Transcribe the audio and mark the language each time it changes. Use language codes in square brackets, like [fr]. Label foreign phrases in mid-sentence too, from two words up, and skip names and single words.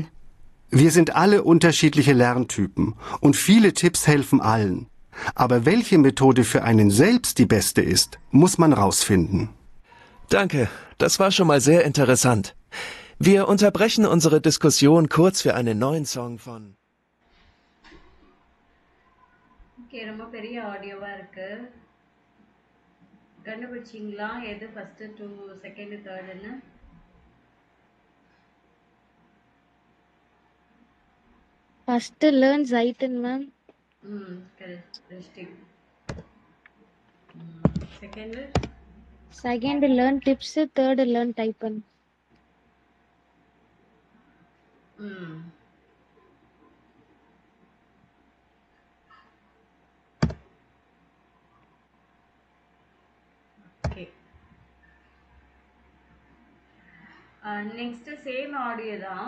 [de] Wir sind alle unterschiedliche Lerntypen und viele Tipps helfen allen. Aber welche Methode für einen selbst die beste ist, muss man rausfinden. Danke, das war schon mal sehr interessant. Wir unterbrechen unsere Diskussion kurz für einen neuen Song von... [ta] ஓகே, ரொம்ப பெரிய ஆடியோவாக இருக்கு. கண்டுபிடிச்சிங்களா எது ஃபஸ்ட்டு, செகண்டு, தேர்டுன்னு? [en] First learn Zaitan, ma'am. [ta] கரெக்ட். செகண்டு? [en] Second learn tips. Third learn typen. [ta] ம் ஓகே. நெக்ஸ்ட் சேம் ஆடியோ தான்.